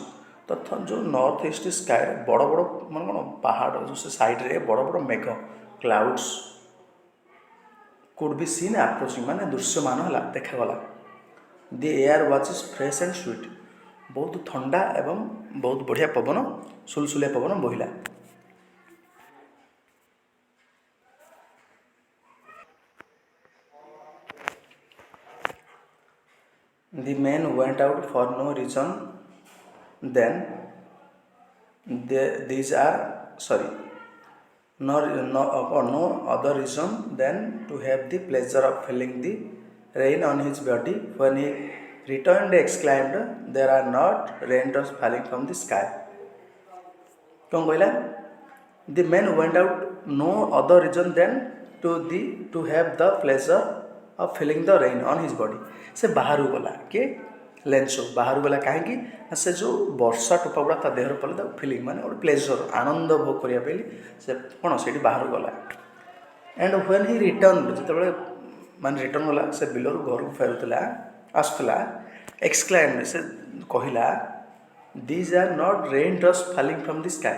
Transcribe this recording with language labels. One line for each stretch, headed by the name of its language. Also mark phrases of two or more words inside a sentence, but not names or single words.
Odia: ତ ଯେଉଁ
English: north east
Odia: ସ୍କାଏରେ ବଡ଼ ବଡ଼ ମାନେ କ'ଣ ପାହାଡ଼ ଯେଉଁ ସେ ସାଇଡ଼୍ରେ ବଡ଼ ବଡ଼ ମେଘ
English: clouds could be seen approaching
Odia: ମାନେ ଦୃଶ୍ୟମାନ ହେଲା ଦେଖାଗଲା।
English: The air watch is fresh and sweet.
Odia: ବହୁତ ଥଣ୍ଡା ଏବଂ ବହୁତ ବଢ଼ିଆ ପବନ ସୁଲସୁଲିଆ ପବନ ବୋହିଲା।
English: The men went out for no reason then these are sorry no other reason than to have the pleasure of feeling the rain on his body. When he returned exclaimed, there are not raindrops falling from the sky.
Odia: କ'ଣ କହିଲା?
English: The men went out no other reason than to have the pleasure of feeling the rain on his body.
Odia: ସେ ବାହାରକୁ ଗଲା କିଏ ଲେନ୍ସୋ ବାହାରକୁ ଗଲା କାହିଁକି ନା ସେ ଯେଉଁ ବର୍ଷା ଟୋପା ଗୁଡ଼ା ତା ଦେହରେ ପଡ଼ିଲା ତାକୁ ଫିଲିଂ ମାନେ ଗୋଟେ ପ୍ଲେଜର ଆନନ୍ଦ ଭୋଗ କରିବା ପାଇଁ ସେ କ'ଣ ସେଇଠି ବାହାରକୁ ଗଲା।
English: And when he return
Odia: ଯେତେବେଳେ ମାନେ ରିଟର୍ନ ଗଲା ସେ ବିଲରୁ ଘରକୁ ଫେରୁଥିଲା ଆସୁଥିଲା ଏକ୍ସକ୍ଲାଇମ୍ ସେ କହିଲା
English: these are not rain drops falling from the sky.